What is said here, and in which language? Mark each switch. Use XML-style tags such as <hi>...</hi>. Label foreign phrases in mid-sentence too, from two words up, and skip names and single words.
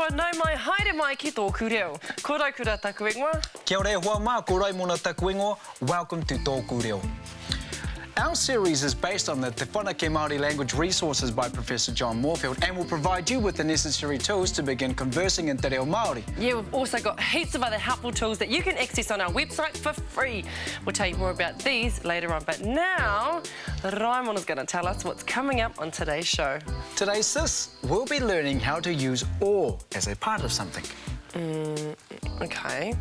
<mi>mai, haere mai ki tōku reo. Ko rai kura taku ingoa. Kia ora e hoa mā, ko rai mōna taku ingoa.</mi> <en>Welcome to TŌKU REO. Our series is based on the Te Whanake Māori language resources by Professor John Moorfield and will provide you with the necessary tools to begin conversing in</en> <mi>te reo Māori.</mi> <en>Yeah, we've also got heaps of other helpful tools that you can access on our website for free. We'll tell you more about these later on, but now Raimona's going to tell us what's coming up on today's show. Today, sis, we'll be learning how to use or as a part of something. Okay.</en>